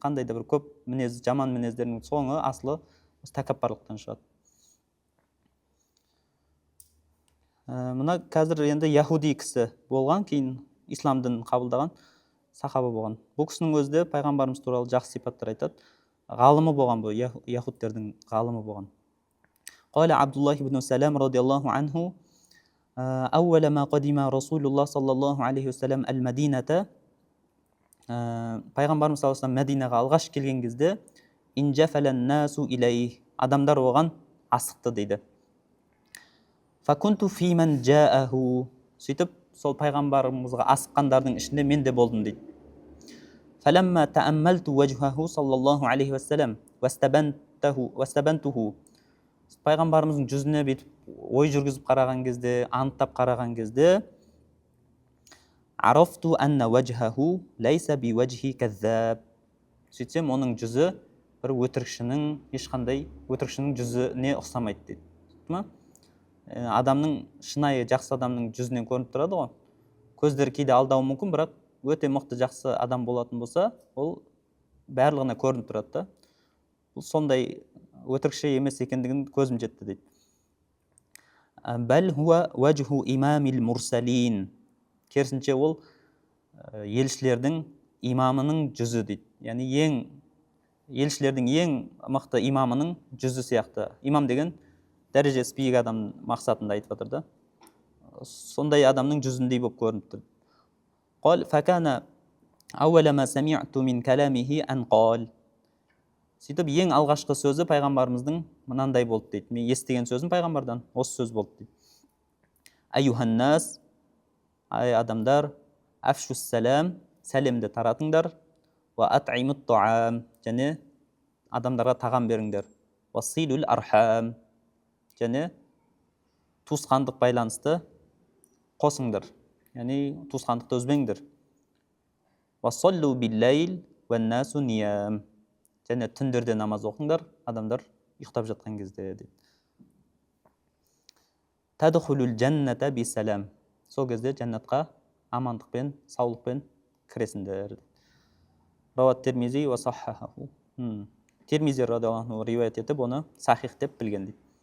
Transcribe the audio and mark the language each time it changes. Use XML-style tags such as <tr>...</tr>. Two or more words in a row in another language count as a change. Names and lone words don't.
<kk>Қандай да бір көп мінез, жаман мінездердің соңы асылы тәкаппарлықтан шығады. Мына қазір енді яхуди кісі болған, кейін ислам дінін қабылдаған сахаба болған. Бұл кісінің өзі де пайғамбарымыз туралы жақсы сипаттар айтады. Ғалымы болған бұл, яхудтердің ғалымы болған.</kk> <ar>قال عبد الله بن سلام رضي الله عنه أول ما قدم رسول الله صلى الله عليه وسلم المدينة пайғамбарымыз صلى الله عليه وسلم</ar> <kk>Мәдинаға алғаш келген кезде</kk> <ar>انجفل الناس إليه,</ar> <kk>адамдар оған асықты дейді.</kk> <ar>فكنت فيمن جاءه,</ar> <kk>сөйтіп сол пайғамбарымызға асыққандардың ішінде мен де болдым дейді.</kk> <ar>فلما تأملت وجهه صلى الله عليه وسلم واستبنته,</ar> <kk>пайғамбарымыздың жүзіне бүйтіп ой жүргізіп қараған кезде, анықтап қараған кезде,</kk> <ar>عرفت أن وجهه ليس بوجه كذاب,</ar> <kk>сөйтсем оның жүзі бір өтірікшінің, ешқандай өтірікшінің жүзіне ұқсамайды дейді. Адамның, шынайы жақсы адамның жүзінен көрініп тұрады ғой. Көздер кейде алдауы мүмкін, бірақ өте мықты жақсы адам болатын болса, ол барлығына көрініп тұрады да. Бұл сондай өтірікші емес екендігін көзім жетті дейді.</kk> <ar>بل هو وجه إمام المرسلين,</ar> <kk>керісінше ол елшілердің имамының жүзі дейді. Яғни елшілердің ең мықты имамының жүзі сияқты. Имам деген дәрежесі биік адам мақсатында айтып жатыр да. Сондай адамның жүзіндей болып көрініп тұр.</kk> <ar>قال فكان أول ما سمعت من كلامه أن قال,</ar> <kk>сөйтіп ең алғашқы сөзі пайғамбарымыздың мынандай болды дейді. Мен естіген сөзім пайғамбардан осы сөз болды дейді.</kk> <ar>أيها الناس,</ar> <kk>ай адамдар,</kk> <ar>أفشوا السلام,</ar> <kk>сәлемді таратыңдар,</kk> <ar>وأطعموا الطعام,</ar> <kk>және адамдарға тағам беріңдер.</kk> <ar>وصلوا الأرحام,</ar> <kk>және туысқандық байланысты қосыңдар, яғни туысқандықты үзбеңдер.</kk> <ar>وصلوا بالليل والناس نيام,</ar> <kk>және түндерде намаз оқыңдар, адамдар ұйықтап жатқан кезде дейді.</kk> <ar>تدخلوا الجنة بسلام,</ar> <kk>сол кезде жәннатқа амандықпен, саулықпен кіресіңдер.</kk> <ar>رواه الترمذي وصححه,</ar> <kk>Термизи</kk> <ar>رضي الله عنه</ar> <kk>риуаят етіп, оны сахих деп білген дейді.</kk>